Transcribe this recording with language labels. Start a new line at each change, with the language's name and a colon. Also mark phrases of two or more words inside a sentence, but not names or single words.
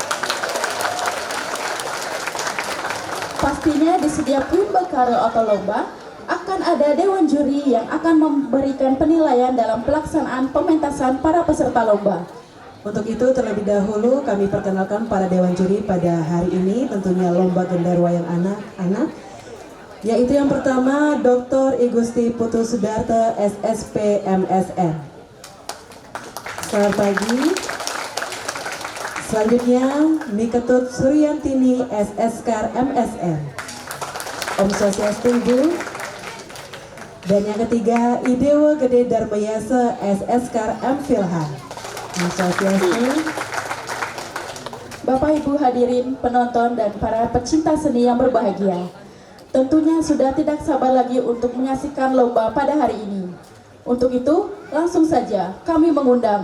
Indonesian: Pastinya di setiap Wimbekare atau lomba akan ada dewan juri yang akan memberikan penilaian dalam pelaksanaan pementasan para peserta lomba. Untuk itu terlebih dahulu kami perkenalkan para dewan juri pada hari ini, tentunya lomba gendar wayang anak-anak, yaitu yang pertama Dr. I Gusti Putu Sudarto SSP MSN. Selamat pagi. Selanjutnya Niketut Suryantini SSK MSN. Om Swastiastu Bu. Dan yang ketiga Idewa Gede Darmayasa SSK MPhilha. Om Swastiastu. Bapak Ibu hadirin, penonton, dan para pecinta seni yang berbahagia, tentunya sudah tidak sabar lagi untuk menyaksikan lomba pada hari ini. Untuk itu, langsung saja kami mengundang